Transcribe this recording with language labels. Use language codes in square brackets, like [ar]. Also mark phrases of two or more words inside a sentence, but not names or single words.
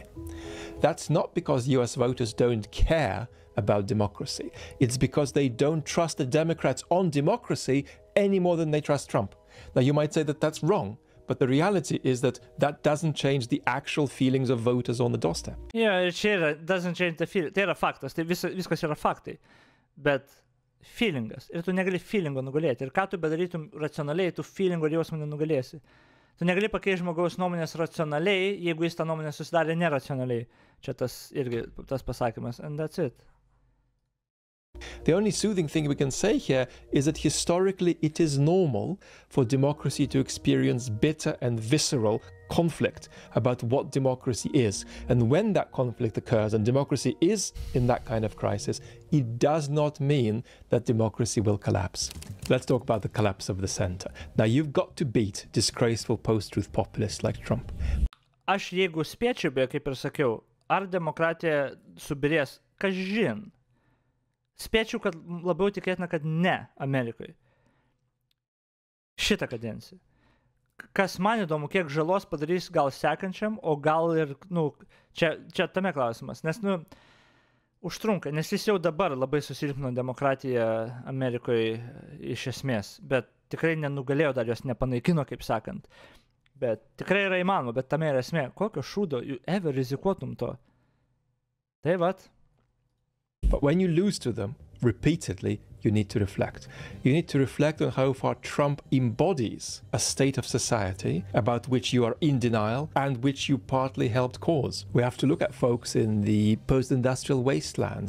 [en] That's not because US voters don't care about democracy. It's because they don't trust the Democrats on democracy any more than they trust Trump. Now, you might say that that's wrong, but the reality is that that doesn't change the actual feelings of voters on the doorstep. Yeah, it doesn't change the feeling. [lt] Tai yra faktas, tai viskas yra faktai. Bet feelingas. Ir tu negali feelingo nugalėti. Ir ką tu bedarytum racionaliai, tu feelingo ir jausmą nenugalėsi. Tu negali pakeisti žmogaus nuomonės racionaliai, jeigu jis tą nuomonę susidarė neracionaliai. Čia tas pasakymas. [en] And that's it. The only soothing thing we can say here is that historically it is normal for democracy to experience bitter and visceral conflict about what democracy is. And when that conflict occurs and democracy is in that kind of crisis, it does not mean that democracy will collapse. Let's talk about the collapse of the center. Now, you've got to beat disgraceful post-truth populists like Trump. [lt] Aš jeigu spėčiau, beje, kaip ir sakiau, ar demokratija subirės, kažin. Spėčiau, kad labiau tikėtina, kad ne Amerikoje. Šitą kadenciją. Kas man įdomu, kiek žalos padarys gal sekančiam, o gal ir, čia tame klausimas. Nes, užtrunka, nes jis jau dabar labai susilpnino demokratiją Amerikoje iš esmės, bet tikrai nenugalėjo, dar jos nepanaikino, kaip sakant. Bet tikrai yra įmanoma, bet tame yra esmė. Kokio šūdo, ever rizikuotum to? Tai vat. [en] But when you lose to them repeatedly, you need to reflect. You need to reflect on how far Trump embodies a state of society about which you are in denial and which you partly helped cause. We have to look at folks in the post-industrial wastelands.